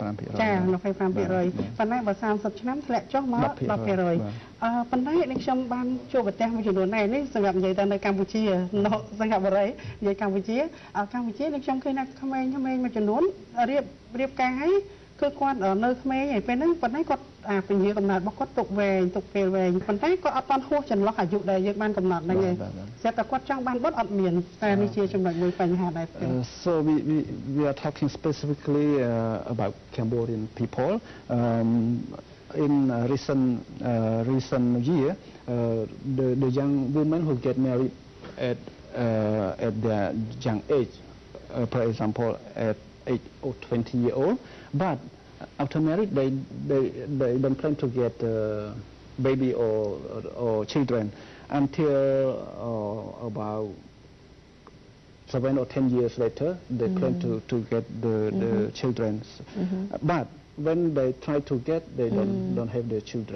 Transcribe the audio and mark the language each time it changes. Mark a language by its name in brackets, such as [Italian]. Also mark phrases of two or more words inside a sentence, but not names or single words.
[Khmer] ចា 25% ប៉ុន្តែបើ30ឆ្នាំធ្លាក់ចុះមក 10% ប៉ុន្តែនេះខ្ញុំបានជួបប្រទេសមួយចំនួនដែរនេះសម្រាប់និយាយទៅនៅកម្ពុជានៅសិង្ហបុរីនិយាយកម្ពុជានេះខ្ញុំឃើញថាក្មេងមួយចំនួនរៀបការហើយគឺគាត់នៅក្មេងហើយពេលហ្នឹងប៉ុន្តែគាត់ពញាកំណត់របស់គាត់ទុកពេលវែងប៉ុន្តែគាត់អត់តន់ហួសចន្លោះអាយុដែលយើងបានកំណត់ហ្នឹងឯងស្រាប់តែគាត់ចង់បានបុត្រអត់មានតែនេះជាចំណុចមួយបញ្ហាដែរ [English] So we are talking specifically about Cambodian people in recent year the young women who get married at their young age for example at 8 or 20 years old, but after marriage they don't plan to get baby or children until about 7 or 10 years later they plan to get the children, but when they try to get they don't have their children.